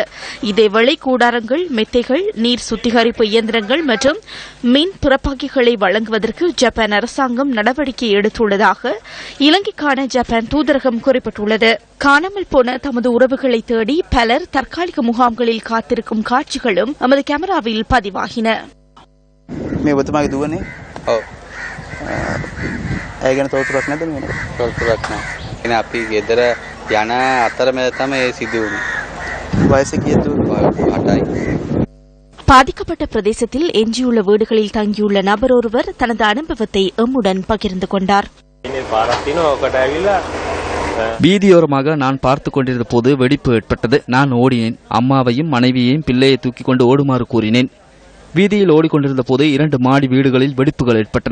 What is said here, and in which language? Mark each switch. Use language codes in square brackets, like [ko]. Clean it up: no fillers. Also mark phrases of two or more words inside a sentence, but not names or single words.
[ta] இதேவேளை கூடாரங்கள், மெத்தைகள், நீர் சுத்திகரிப்பு இயந்திரங்கள் மற்றும் மின் பிறப்பாக்கிகளை வழங்குவதற்கு ஜப்பான் அரசாங்கம் நடவடிக்கை எடுத்துள்ளதாக இலங்கைக்கான ஜப்பான் தூதரகம் குறிப்பிட்டுள்ளது. காணாமல் போன தமது உறவுகளை தேடி பலர் தற்காலிக முகாம்களில் காத்திருக்கும் காட்சிகளும் நமது கேமராவில் பதிவாகின. [si] මේ ඔබතුමාගේ දුවනේ ඔව් ඒ ගැන තොරතුරක් නැද්ද මේ වෙනකොට? තොරතුරක් නැහැ. එනේ අපි ගෙදර යන අතරමැද තමයි ඒ සිදු වුනේ. වයස කීයද? 8යි. [ta] பாதிக்கப்பட்ட பிரதேசத்தில் எஞ்சியுள்ள வீடுகளில் தங்கியுள்ள நபர் ஒருவர் தனது அனுபவத்தை எம்முடன் பகிர்ந்து கொண்டார். வீதியோரமாக நான் பார்த்துக் கொண்டிருந்த போது வெடிப்பு ஏற்பட்டது. நான் ஓடினேன். அம்மாவையும் மனைவியையும் பிள்ளையை தூக்கிக் கொண்டு ஓடுமாறு கூறினேன். வீதியில் ஓடிக்கொண்டிருந்த போது 2 மாடி வீடுகளில் வெடிப்புகள் ஏற்பட்டன.